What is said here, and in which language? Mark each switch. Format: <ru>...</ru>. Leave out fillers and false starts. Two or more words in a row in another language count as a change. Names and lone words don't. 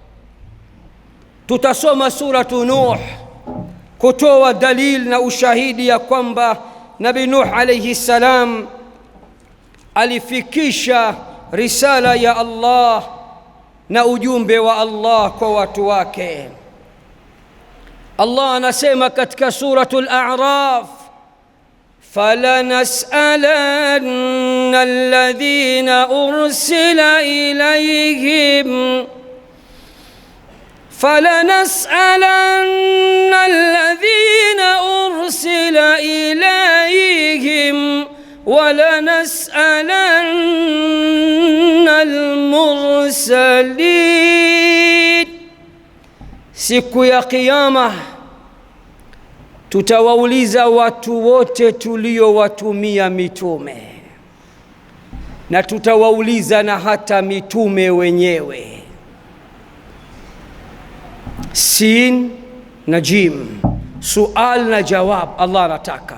<sw>Tutasoma suratu Nuh kutoa dalil na ushahidi ya kwamba Nabii Nuh</sw> <ar>عليه السلام</ar> <sw>alifikisha risala ya Allah na ujumbe wa Allah kwa watu wake. Allah anasema katika suratul A'raf,</sw> <ar>فلنسألن الذين أرسل إليهم فلنسألن الذين أرسل إليهم ولنسألن المرسلين.</ar> <sw>Siku ya Kiyama tutawauliza watu wote tuliowatumia mitume, na tutawauliza na hata mitume wenyewe. Sin na jim, sual na jawab, Allah anataka.</sw>